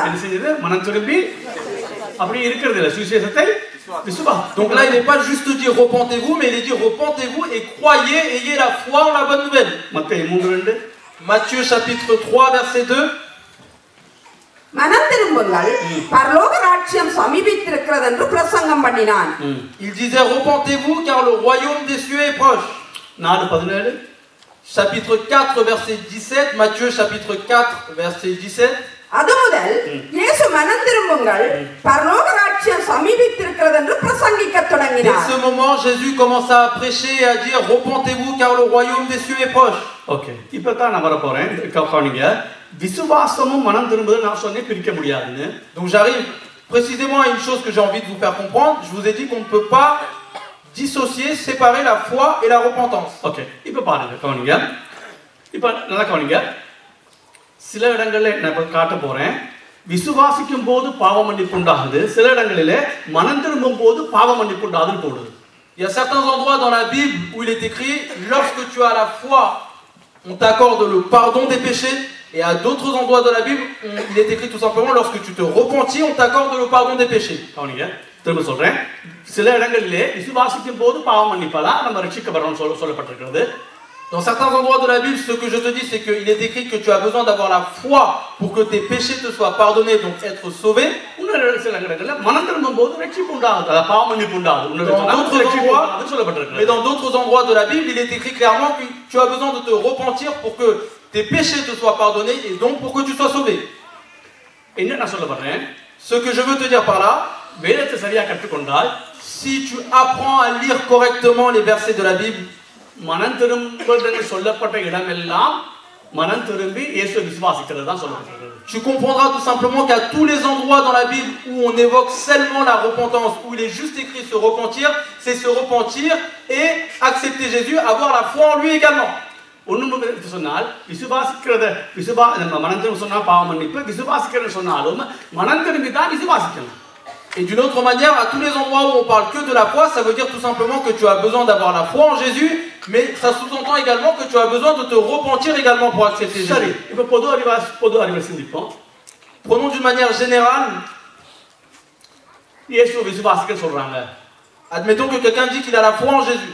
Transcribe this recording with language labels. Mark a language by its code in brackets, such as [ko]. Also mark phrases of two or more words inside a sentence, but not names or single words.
[ta] என்ன செய்யுது? மனம் திரும்பி அப்படி இருக்கிறது இல்ல சுவிசேஷத்தை விசுவாசி. [fr] Donc là il n'est pas juste dire repentez-vous mais il est dire repentez-vous et croyez, ayez la foi en la bonne nouvelle. [ta] மத்தேயு 3:2. [fr] Matthieu chapitre 3 verset 2. [ta] மனம் திரும்புங்கள் பரலோக ராஜ்யம் சமீபித்திருக்கிறது என்று பிரசங்கம் பண்ணினான். [fr] Il disait repentez-vous car le royaume des cieux est proche. 4:17. Chapitre 4 verset 17, Matthieu chapitre 4 verset 17. [ta] அது முதல் இயேசு மனம் திரும்புங்கள் பரலோக ராஜ்யம் சமீபித்திருக்கிறது என்று பிரசங்கிக்க தொடங்கினார். [fr] Dès ce moment Jésus commença à prêcher et à dire repentez-vous car le royaume des cieux est proche. [ta] ஓகே. இப்போ தான் நான் வர போறேன். கவனிங்க. விசுவாசமும் மனம் திரும்புதல் நான் சொன்னே பிரிக்க முடியாதுன்னு. [fr] Donc j'arrive précisément à une chose que j'ai envie de vous faire comprendre. Je vous ai dit qu'on ne peut pas dissocier, séparer la foi et la repentance. [ta] ஓகே. இப்போ பாருங்க கவனிங்க. இப்போ நல்லா கவனிங்க. சில இடங்களில் நான் இப்போ காட்ட போறேன். விசுவாசிக்கும் போது பாவ மன்னிப்பு உண்டாகுது. சில இடங்களிலே மனம் திரும்பும் போது பாவ மன்னிப்பு உண்டாகுதுன்னு போடுது. [fr] Il y a certains endroits dans la Bible où il est écrit lorsque tu as la foi, on t'accorde le pardon des péchés. Et à d'autres endroits de la Bible, il est écrit tout simplement lorsque tu te repentis, on t'accorde le pardon des péchés. [ta] கவனிங்க. திரும்ப சொல்றேன். சில இடங்களிலே விசுவாசிக்கும் போது பாவ மன்னிப்பதான் நம்ம ரட்சிக்கப்படுறோம் சொல்லப்பட்டிருக்கிறது. [fr] Dans certains endroits de la Bible, ce que je te dis, c'est qu'il est écrit que tu as besoin d'avoir la foi pour que tes péchés te soient pardonnés, donc être sauvé. Mais dans d'autres endroits de la Bible, il est écrit clairement que tu as besoin de te repentir pour que tes péchés te soient pardonnés et donc pour que tu sois sauvé. Ce que je veux te dire par là, si tu apprends à lire correctement les versets de la Bible, [ta] மனம் திரும்புதல் சொல்லப்பட்ட இடமெல்லாம் மனம் திரும்பி இயேசுவை விசுவாசிக்கிறது தான் சொல்லப்பட்டிருக்கிறது. [fr] Tu comprendras tout simplement qu'à tous les endroits dans la Bible où on évoque seulement la repentance, où il est juste écrit se repentir, c'est se repentir et accepter Jésus, avoir la foi en lui également. [ta] ஒன்றும் சொன்னால் மனம் திரும்ப சொன்னா பாவ மன்னிப்பு, விசுவாசிக்கிறது சொன்னாலும் மனம் திரும்பி தான் விசுவாசிக்கணும். [fr] Et d'une autre manière, à tous les endroits où on parle que de la foi, ça veut dire tout simplement que tu as besoin d'avoir la foi en Jésus, mais ça sous-entend également que tu as besoin de te repentir également pour accepter Jésus. Prenons d'une manière générale. Admettons que quelqu'un dit qu'il a la foi en Jésus.